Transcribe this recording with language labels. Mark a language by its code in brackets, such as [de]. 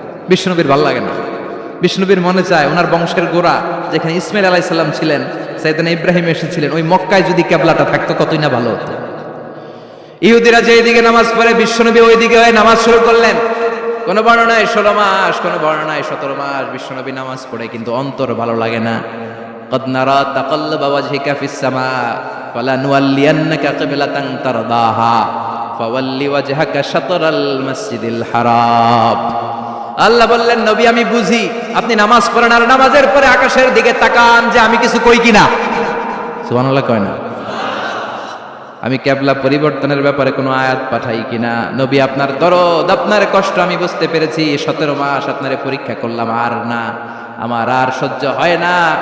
[bn] বিশ্বনবীর ভালো লাগে না, বিষ্ণুবীর মনে চায় ওনার বংশের গোড়া যেখানে ইসমাইল আলাইহিস সালাম ছিলেন, সাইয়েদনা ইব্রাহিম এসেছিলেন, ওই মক্কায় যদি কেবলাটা থাকতো কতই না ভালো হতো। ইহুদিরা যে দিকে নামাজ পড়ে বিশ্বনবী ওই দিকে হয়ে নামাজ শুরু করলেন। কোন বর্ণনায় 16 মাস, কোন বর্ণনায় 17 মাস বিশ্বনবী নামাজ পড়ে, কিন্তু অন্তর ভালো লাগে না। [ar] قد نرى تقلب وجهك في السماء فلنولينك قبلة ترضاها فول وجهك شطر المسجد الحرام। [bn] আল্লাহ বললেন নবী আমি বুঝি আপনি নামাজ পড়েন আর নামাজের পরে আকাশের দিকে তাকান যে আমি কিছু কই কিনা। সুবহানাল্লাহ কয় না? আমি কিবলা পরিবর্তনের ব্যাপারে কোনো আয়াত পাঠাই কিনা। নবী আপনার দরদ, আপনার কষ্ট আমি বুঝতে পেরেছি, 17 মাস আপনারে পরীক্ষা করলাম, আর না, আমার আর সহ্য হয় না।